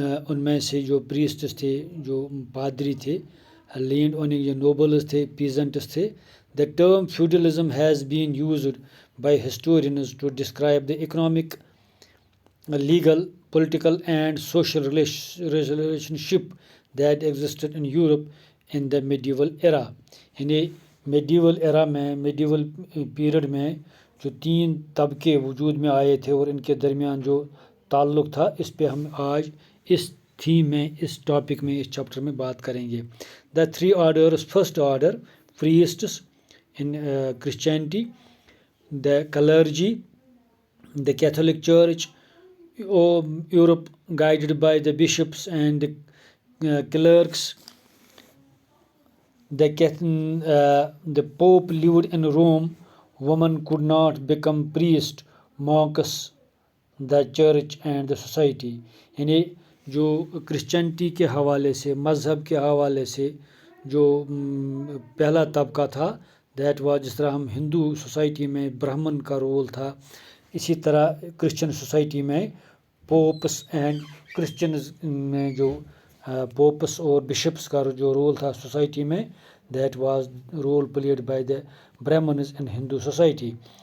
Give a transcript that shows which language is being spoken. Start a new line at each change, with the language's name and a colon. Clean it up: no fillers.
Hindi: उनमें से जो प्रीस्ट्स थे, जो पादरी थे, लैंड ओनिंग जो नोबल्स थे, पीजेंट्स थे.
English: The term feudalism has been used by historians to describe the economic, legal, political and social relationship that existed in Europe in the medieval era.
Hindi: यानी medieval era में, medieval period में जो तीन तबके वजूद में आए थे और इनके दरमियान जो ताल्लुक़ था, इस पे हम आज इस थीम में, इस टॉपिक में, इस चैप्टर में बात करेंगे.
English: The three orders: first order, priests in Christianity, the clergy, the Catholic Church, Europe guided by the bishops and the clerks. The Pope lived in Rome. Women could not become priest, monks, the church and the society.
Hindi: यानी जो Christianity के हवाले से, मज़हब के हवाले से जो पहला तबका था,
English: that was,
Hindi: जिस तरह हम हिंदू सोसाइटी में ब्राह्मण का रोल था, इसी तरह क्रिश्चियन सोसाइटी में पोप्स एंड क्रिश्चियंस में जो पोप्स और बिशप्स का जो रोल था सोसाइटी में,
English: That was role played by the Brahmins in Hindu society.